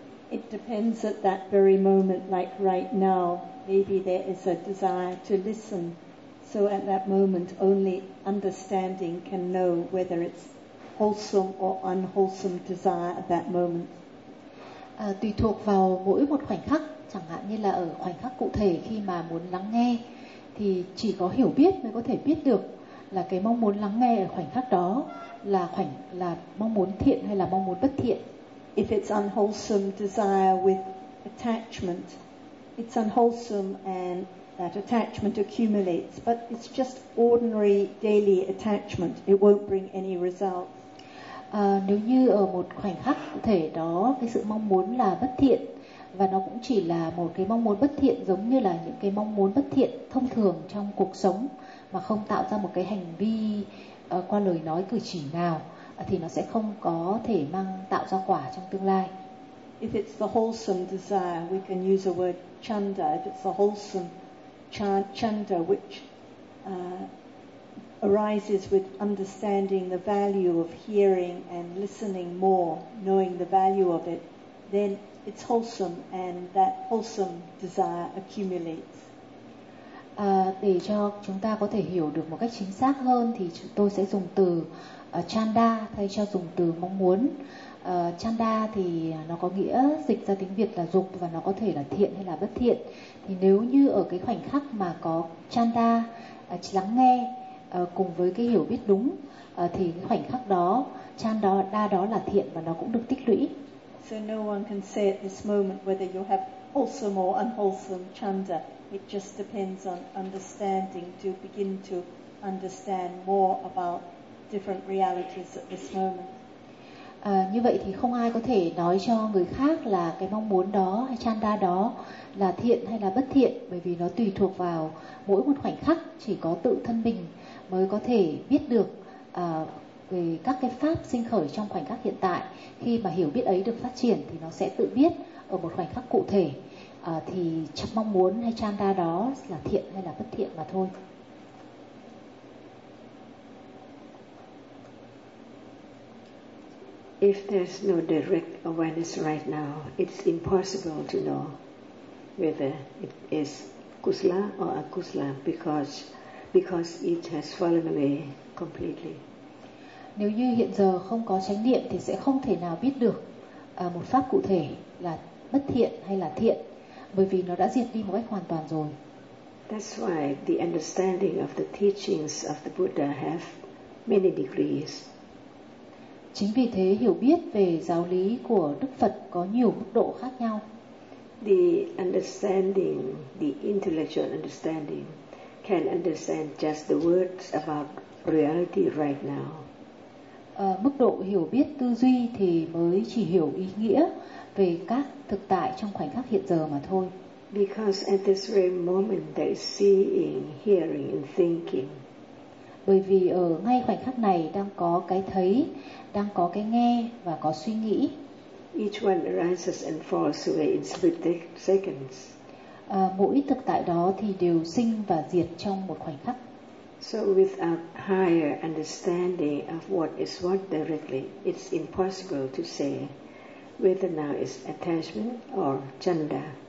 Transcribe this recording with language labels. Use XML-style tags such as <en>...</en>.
<en>It depends at that very moment, like right now. Maybe there is a desire to listen. So at that moment, only understanding can know whether it's wholesome or unwholesome desire at that moment.</en> <vi>Tùy thuộc vào mỗi một khoảnh khắc, chẳng hạn như là ở khoảnh khắc cụ thể khi mà muốn lắng nghe, thì chỉ có hiểu biết mới có thể biết được là cái mong muốn lắng nghe ở khoảnh khắc đó là mong muốn thiện hay là mong muốn bất thiện.</vi> <en>If it's unwholesome desire with attachment, it's unwholesome and that attachment accumulates, but it's just ordinary daily attachment. It won't bring any result.</en> <vi>Nếu như ở một khoảnh khắc cụ thể đó, cái sự mong muốn là bất thiện và nó cũng chỉ là một cái mong muốn bất thiện giống như là những cái mong muốn bất thiện thông thường trong cuộc sống mà không tạo ra một cái hành vi qua lời nói cử chỉ nào, thì nó sẽ không có thể mang tạo ra quả trong tương lai.</vi> <en>If it's the wholesome desire, we can use a word chanda. If it's the wholesome chanda, which arises with understanding the value of hearing and listening more, knowing the value of it, then it's wholesome, and that wholesome desire accumulates.</en> <vi>Để cho chúng ta có thể hiểu được một cách chính xác hơn, thì tôi sẽ dùng từ chanda thay cho dùng từ mong muốn. Chanda thì nó có nghĩa dịch ra tiếng Việt là dục, và nó có thể là thiện hay là bất thiện. Thì nếu như ở cái khoảnh khắc mà có chanda, lắng nghe cùng với cái hiểu biết đúng, thì cái khoảnh khắc đó, chanda đó là thiện và nó cũng được tích lũy.</vi> <en>So no one can say at this moment whether you have wholesome or unwholesome chanda. It just depends on understanding, to begin to understand more about different realities at this moment.</en> <vi>Như vậy thì không ai có thể nói cho người khác là cái mong muốn đó hay chanda đó là thiện hay là bất thiện, bởi vì nó tùy thuộc vào mỗi một khoảnh khắc, chỉ có tự thân mình mới có thể biết được về các cái pháp sinh khởi trong khoảnh khắc hiện tại. Khi mà hiểu biết ấy được phát triển thì nó sẽ tự biết ở một khoảnh khắc cụ thể thì mong muốn hay chanda đó là thiện hay là bất thiện mà thôi.</vi> <en>If there's no direct awareness right now, it's impossible to know whether it is kusala or akusala because it has fallen away completely.</en> <vi>Nếu như hiện giờ không có chánh niệm thì sẽ không thể nào biết được một pháp cụ thể là bất thiện hay là thiện, bởi vì nó đã diệt đi một cách hoàn toàn rồi.</vi> <en>That's why the understanding of the teachings of the Buddha have many degrees.</en> <vi>Chính vì thế hiểu biết về giáo lý của Đức Phật có nhiều mức độ khác nhau.</vi> <en>The understanding, the intellectual understanding, can understand just the words about reality right now.</en> <vi>Mức độ hiểu biết tư duy thì mới chỉ hiểu ý nghĩa về các thực tại trong khoảnh khắc hiện giờ mà thôi.</vi> <en>Because at this very moment they seeing, hearing and thinking.</en> <vi>Bởi vì ở ngay khoảnh khắc này đang có cái thấy, đang có cái nghe và có suy nghĩ.</vi> <en>Each one arises and falls away in split seconds.</en> <vi>Mỗi thực tại đó thì đều sinh và diệt trong một khoảnh khắc.</vi> <en>So with a higher understanding of what is what directly, it's impossible to say whether now is attachment or chanda.</en>